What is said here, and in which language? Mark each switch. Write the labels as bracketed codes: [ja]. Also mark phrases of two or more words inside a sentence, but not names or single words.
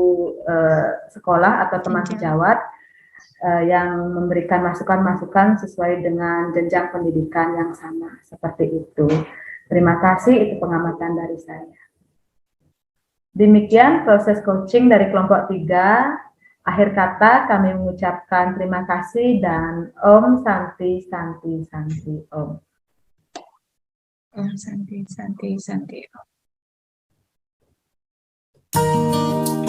[id] sekolah atau teman sejawat yang memberikan masukan-masukan sesuai dengan jenjang pendidikan yang sama, seperti itu. Terima kasih, itu pengamatan dari saya. Demikian proses coaching dari kelompok 3. Akhir kata kami mengucapkan terima kasih dan [sa] Om Santi Santi Santi Om. Om Santi Santi Santi Om.